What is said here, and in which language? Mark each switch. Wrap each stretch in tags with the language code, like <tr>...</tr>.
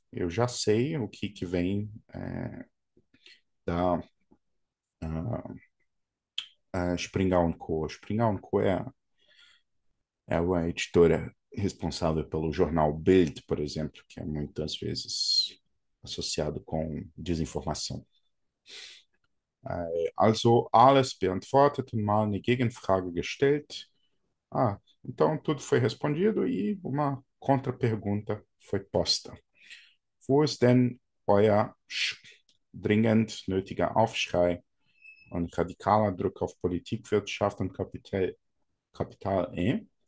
<pt>Eu já sei o que vem da Springer und Co. Springer und Co. é a editora responsável pelo jornal Bild, por exemplo, que é muitas vezes associado com desinformação.</pt> <de>Also alles beantwortet und mal eine Gegenfrage gestellt.</de> <pt>Então tudo foi respondido e uma contrapergunta foi posta.</pt> <de>Wo ist denn euer dringend nötiger Aufschrei und radikaler Druck auf Politik, Wirtschaft und Kapital é?</de>